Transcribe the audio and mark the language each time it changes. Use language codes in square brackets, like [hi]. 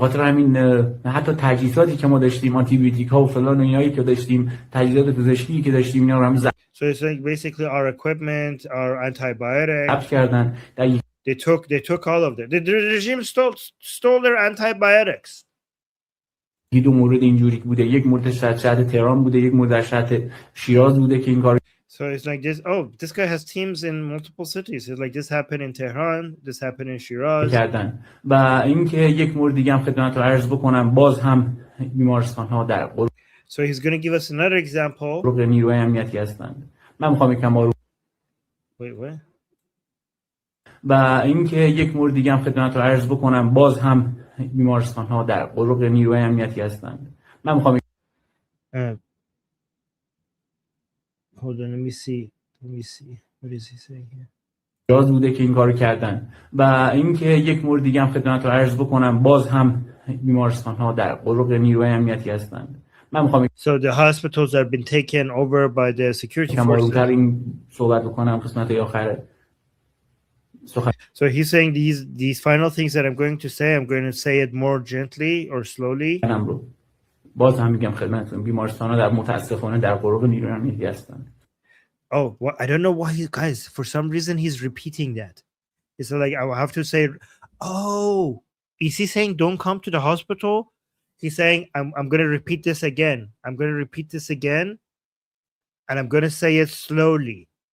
[fa] خاطر همین حتی تجهیزاتی که ما داشتیم، آنتی بیوتیک‌ها و فلان و اینایی که داشتیم، تجهیزات پزشکی که داشتیم، اینا رو هم [en] So it's like basically our equipment, our antibiotics. [fa] کردن. [en] They took all of them. The regime stole their antibiotics. [fa] دو مورد اینجوری بوده، یک مورد شهر تهران بوده، یک مورد شهر شیراز بوده که این کار. [en] So it's like this. Oh, this guy has teams in multiple cities. It's like this happened in Tehran. This happened in Shiraz. [fa] کردن. و اینکه یک مورد دیگه هم خدمت رو عرض بکنم، باز هم بیمارستان‌ها در [en] So he's going to give us another example. [fa] نیروی امنیتی هستند. من می‌خوام یکم [en] Wait, what? [fa] و اینکه یک مورد دیگه هم خدمت رو عرض بکنم، باز هم بیمارستان‌ها در قرق نیروی امنیتی هستند. من می‌خوام [en] Hold on, let me see. What is he saying here? [fa] جاز بوده که این کارو کردن و اینکه یک مورد دیگه هم خدمت رو عرض بکنم، باز هم بیمارستان‌ها در قرق نیروی امنیتی هستند. من می‌خوام [en] So the hospitals have been taken over by the security forces. [fa] این صحبت بکنم قسمت آخر. [en] So he's saying these final things that I'm going to say, I'm going to say it more gently or slowly. [fa] باز هم میگم خدمتتون، بیمارستان‌ها در متاسفانه در قرق نیروی امنیتی هستند. [en] Oh, well, I don't know why you guys, for some reason he's repeating that. It's like I will have to say, oh, is he saying don't come to the hospital? He's saying I'm going to repeat this again. I'm going to repeat this again, and I'm going to say it slowly.